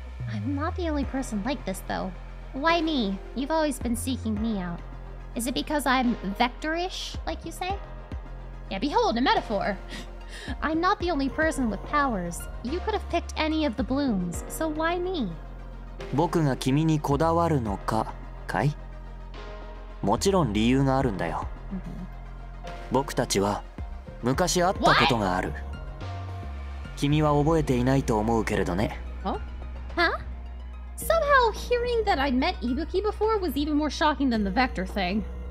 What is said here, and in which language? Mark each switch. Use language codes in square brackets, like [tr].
[en] I'm not the only person like this, though. Why me? You've always been seeking me out. Is it because I'm vector-ish, like you say? Yeah, behold, a metaphor. I'm not the only person with powers. You could have picked any of the blooms, so why me? [ja] 僕が君にこだわるのかかい？もちろん理由があるんだよ。僕たちは昔会ったことがある。君は覚えていないと思うけれどね。 [en] Huh? Somehow hearing that I'd met Ibuki before was even more shocking than the Vector thing.